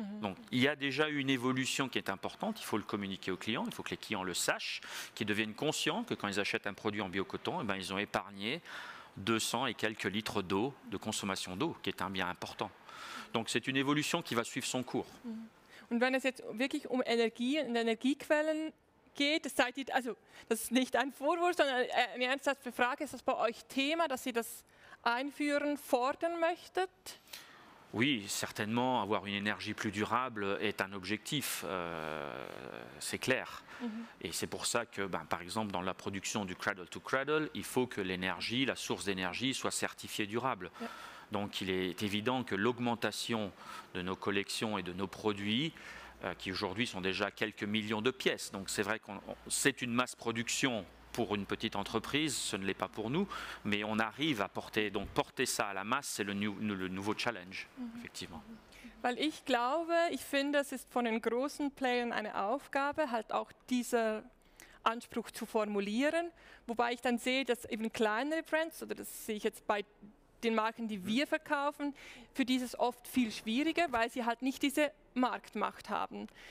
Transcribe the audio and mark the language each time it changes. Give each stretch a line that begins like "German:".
French: Donc il y a déjà une évolution qui est importante, il faut le communiquer aux clients, il faut que les clients le sachent, qu'ils deviennent conscients que quand ils achètent un produit en biocoton, eh ben, ils ont épargné 200 et quelques litres d'eau, de consommation d'eau, qui est un bien important. Donc c'est une évolution qui va suivre son cours.
German: Und wenn es jetzt wirklich um Energie und Energiequellen geht, also das ist nicht ein Vorwurf, sondern eine ernsthafte Frage, ist das bei euch Thema, dass ihr das einführen, fordern möchtet?
French: Oui, certainement, avoir une énergie plus durable est un objectif, c'est clair. Et c'est pour ça que, par exemple, dans la production du cradle to cradle, il faut que l'énergie, la source d'énergie, soit certifiée durable.
German: Ja.
French: Donc il est évident que l'augmentation de nos collections et de nos produits, qui aujourd'hui sont déjà quelques millions de pièces, donc c'est vrai que c'est une masse production pour une petite entreprise, ce ne l'est pas pour nous, mais on arrive à porter ça à la masse, c'est le nouveau challenge, effectivement.
German: Weil ich glaube, ich finde, es ist von den großen Playern eine Aufgabe, halt auch dieser Anspruch zu formulieren, wobei ich dann sehe, dass eben kleinere Brands, oder das sehe ich jetzt bei den Marken, die wir verkaufen, für dieses oft viel schwieriger, weil sie halt nicht diese Marktmacht haben.